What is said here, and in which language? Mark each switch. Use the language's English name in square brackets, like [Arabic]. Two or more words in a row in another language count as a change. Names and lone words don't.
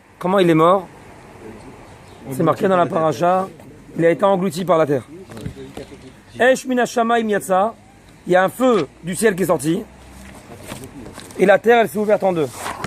[French] Comment il est mort? C'est marqué dans la paracha. Il a été englouti par la terre. [Hebrew] אש מן השמים יצא. [French] Il y a un feu du ciel qui est sorti. Et la terre, elle s'est ouverte en deux.